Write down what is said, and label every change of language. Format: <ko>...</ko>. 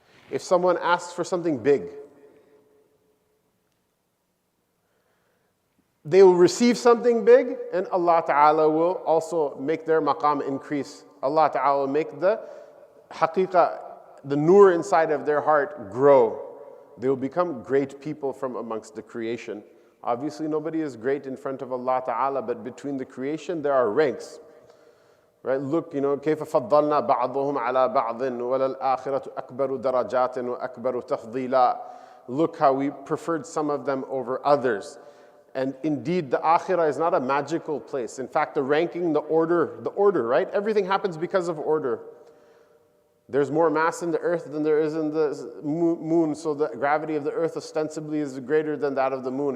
<en>If someone asks for something big, they will receive something big, and Allah Ta'ala will also make their maqam increase. Allah Ta'ala will make the haqiqah, the nur inside of their heart grow. They will become great people from amongst the creation. Obviously, nobody is great in front of Allah Ta'ala, but between the creation, there are ranks. Right? Look,</en> <ar>كيف فضلنا بعضهم على بعض وللآخرة أكبر درجات وأكبر تفضيلا.</ar> <en>Look how we preferred some of them over others. And indeed, the akhirah is not a magical place. In fact, the ranking, the order, right? Everything happens because of order. There's more mass in the earth than there is in the moon, so the gravity of the earth ostensibly is greater than that of the moon.</en>